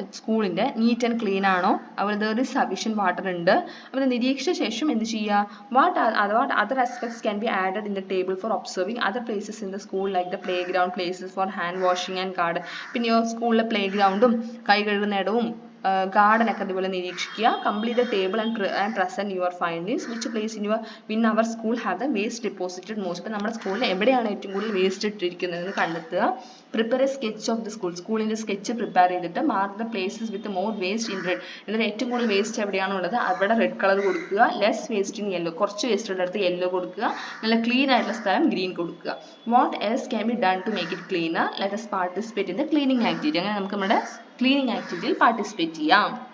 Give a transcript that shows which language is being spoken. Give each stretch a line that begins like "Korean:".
Malayalam: സ്കൂളിൻ്റെ
English: neat and clean
Malayalam: ആണോ, അതുപോലെ
English: there is sufficient water
Malayalam: ഉണ്ട്. അപ്പോൾ നിരീക്ഷിച്ച ശേഷം എന്ത് ചെയ്യുക,
English: What other aspects can be added in the table for observing other places in the school like the playground, places for hand washing and garden.
Malayalam: പിന്നെ സ്കൂളിലെ പ്ലേ ഗ്രൗണ്ടും കൈ കഴുകുന്ന ഇടവും garden ഒക്കെ അതുപോലെ നിരീക്ഷിക്കുക.
English: complete the table and present your findings. which place in our school have the waste deposited most.
Malayalam: അപ്പോൾ നമ്മുടെ സ്കൂളിൽ എവിടെയാണ് ഏറ്റവും കൂടുതൽ വേസ്റ്റ് ഇട്ടിരിക്കുന്നതെന്ന് കണ്ടെത്തുക.
English: prepare a sketch of the school.
Malayalam: സ്കൂളിന്റെ സ്കെച്ച് പ്രിപ്പയർ ചെയ്തിട്ട്
English: mark the places with more waste in red.
Malayalam: എന്നിട്ട് ഏറ്റവും കൂടുതൽ വേസ്റ്റ് എവിടെയാണുള്ളത് അവിടെ റെഡ് കളർ കൊടുക്കുക.
English: less waste in yellow,
Malayalam: കുറച്ച് വേസ്റ്റ് ഉള്ള അടുത്ത് യെല്ലോ കൊടുക്കുക. നല്ല ക്ലീൻ ആയിട്ടുള്ള സ്ഥലം ഗ്രീൻ കൊടുക്കുക.
English: what else can be done to make it cleaner? let us participate in the cleaning activity.
Malayalam: അങ്ങനെ നമുക്ക് നമ്മുടെ ക്ലീനിങ് ആക്ടിവിറ്റിയിൽ പാർട്ടിസിപ്പേറ്റ് ചെയ്യാം.